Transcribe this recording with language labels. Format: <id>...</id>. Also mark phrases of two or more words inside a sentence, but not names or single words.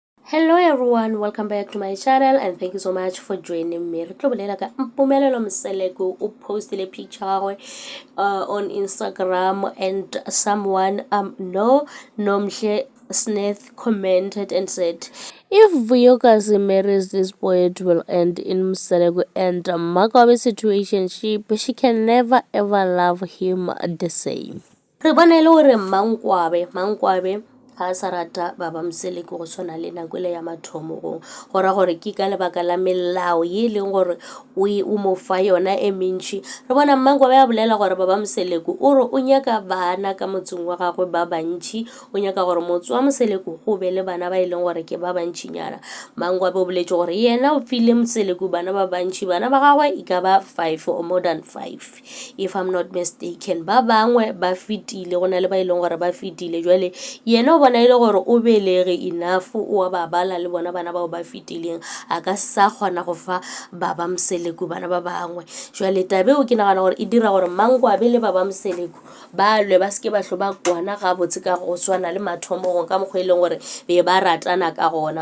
<en>Hello everyone, welcome back to my channel and thank you so much for joining me.</en> <nso>Re tlo bolela ka Mpumelelo Mseleko o postile</nso> <en>picture on Instagram and someone Nomhle Smith commented and said, if Vuyokazi marries this boy, it will end in Mseleko and Makabe situation. She can never ever love him the same.</en> <nso>Re bona e le gore Mangkwabe ga sa rata baba Mseleko go tshwana le nako le ya mathomo go gora gore ke ka lebaka la melao ye leng gore o mo fa yona e mentši. Re bona Mangkwabe a bolela gore baba Mseleko o re o nyaka bana ka motseng wa gagwe ba bantši, o nyaka gore motse wa Mseleko go be le bana ba e leng gore ke ba bantšinyana. Mangkwabe o boletše gore yena o file Mseleko bana ba bantši, bana ba gagwe e ka ba</nso> <en>5 or more than 5 if I'm not mistaken.</en> <nso>Ba bangwe ba fetile, go na le ba e leng gore ba fetile, jwale yena o bona ile gore o belege enough o ba bala le bona bana bao ba fetileng, a ka sa kgona go fa baba Mseleko bana ba bangwe. Jwale tabe o ke nagana gore e dira gore Mangkwabe le baba Mseleko ba lwe ba seke ba hlo ba kwana ga botse ka go swana le mathomo go ka mokgwa e leng gore be ba ratana ka gona.</nso>